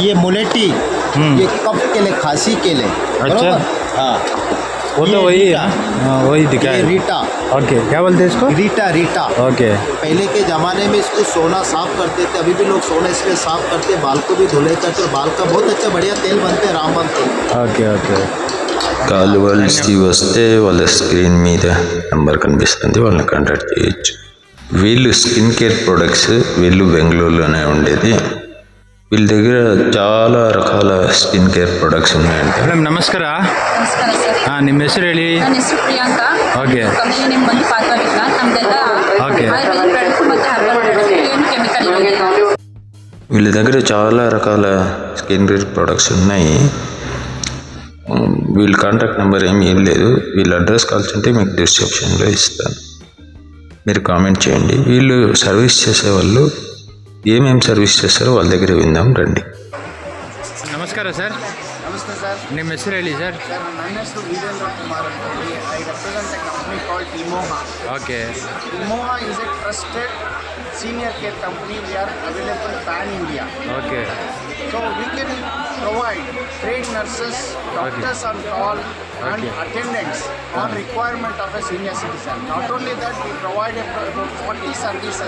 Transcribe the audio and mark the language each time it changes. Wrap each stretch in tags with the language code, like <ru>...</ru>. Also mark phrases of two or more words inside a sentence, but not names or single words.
<hi>ये मुलेटी, ये कफ के लिए, खांसी के लिए। अच्छा। हाँ वो तो वही है, हाँ वही दिखा ये है। रीटा, ओके क्या बोलते हैं इसको? रीटा रीटा। ओके पहले के ज़माने में इसको सोना साफ करते थे, अभी भी लोग सोना इसलिए साफ करते हैं, बाल को भी धुले करते, और बाल का बहुत अच्छा बढ़िया तेल बनते हैं, रामबाण तेल।</hi> <en>okay okay</en> <te>కావాల్సి వస్తే వాళ్ళ స్క్రీన్ మీద నెంబర్ కనిపిస్తుంది, వాళ్ళని కాంటాక్ట్ చేయొచ్చు. వీళ్ళు</te> <en>skin care products,</en> <te>వీళ్ళు బెంగళూరులోనే ఉండేది. వీళ్ళ దగ్గర చాలా రకాల</te> <en>skin care products</en> <te>ఉన్నాయండి.</te> <kn>ಮೇಡಮ್ ನಮಸ್ಕಾರ. ನಮಸ್ಕಾರ ಸರ್. ಹಾಂ ನಿಮ್ಮ ಹೆಸರು ಹೇಳಿ. ನನ್ನ ಹೆಸರು ಪ್ರಿಯಾಂಕಾ. ಓಕೆ</kn> <en>company name</en> <kn>ಬಂದು ಪಾತ್ವಾಟಿಕ. ನಮ್ದೆಲ್ಲ ಓಕೆ.</kn> <en>ayurvedic product</en> <kn>ಮತ್ತು</kn> <en>herbal product,</en> <kn>ಏನು ಕೆಮಿಕಲ್ ಇಲ್ಲ.</kn> <te>వీళ్ళ దగ్గర చాలా రకాల</te> <en>skin care products</en> <te>ఉన్నాయి. వీళ్ళ కాంటాక్ట్ నెంబర్ ఏం లేదు. వీళ్ళ అడ్రస్ కావాల్సింటే మీకు డిస్క్రిప్షన్లో ఇస్తాను, మీరు కామెంట్ చేయండి. వీళ్ళు సర్వీస్ చేసేవాళ్ళు ఏమేమి సర్వీస్ చేస్తారో వాళ్ళ దగ్గర విందాం రండి.</te> <kn>ನಮಸ್ಕಾರ ಸರ್. ನಮಸ್ತೆ ಸರ್. ನಿಮ್ಮ ಹೆಸರು ಹೇಳಿ ಸರ್. ಸರ್ ನನ್ನ ಹೆಸರು ವೀರೇಂದ್ರ ಕುಮಾರ್ ಅಂತ ಹೇಳಿ.</kn> <en>I represent a company called Timoha.</en> <kn>ಓಕೆ</kn> <en>Timoha is a trusted senior care company. We are available pan India.</en> <kn>ಓಕೆ</kn> <en>So we can provide trained nurses, doctors on call, and Okay. attendants on requirement of a senior citizen. Not only that, we provide about 40 services.</en>